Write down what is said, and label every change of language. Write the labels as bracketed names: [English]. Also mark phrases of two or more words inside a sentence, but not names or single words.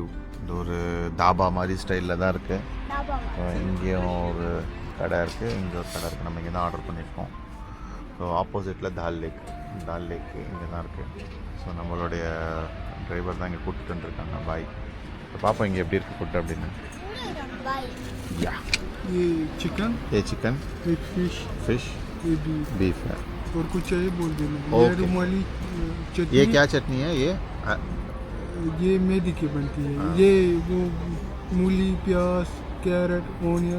[Tamil] இது ஒரு தாபா மாதிரி ஸ்டைலில் தான் இருக்குது. இங்கேயும் ஒரு கடை இருக்குது, இங்கே ஒரு கடை இருக்குது. நம்ம இங்கே தான் ஆர்டர் பண்ணியிருக்கோம். ஸோ ஆப்போசிட்டில் டால் லேக்கு இங்கே தான் இருக்குது. ஸோ நம்மளுடைய டிரைவர் தான் இங்கே கூப்பிட்டு வந்துருக்காங்க. பாய். இப்போ பார்ப்போம் இங்கே எப்படி இருக்குது ஃபுட் அப்படின்னு. [Hindi] या ये चिकन, एक फिश, ये बीफ है. और कुछ चाहिए बोल देना. Okay. ये रुमाली चटनी. ये क्या चटनी है? ये मैदे की बनती है. ये वो मूली, प्याज, [English] carrot, onion.